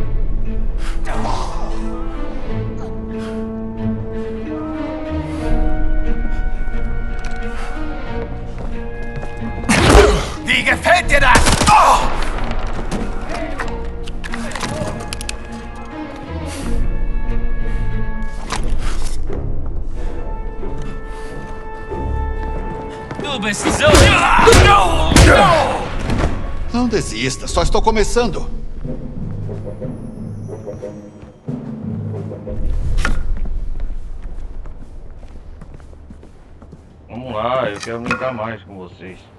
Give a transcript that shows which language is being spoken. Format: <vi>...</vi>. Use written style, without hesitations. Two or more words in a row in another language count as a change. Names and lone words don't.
<de>Wie gefällt dir das? Oh! Du bist so...</de> <pt>Não desista, só estou começando. Vamos lá, eu quero brincar mais com vocês.</pt>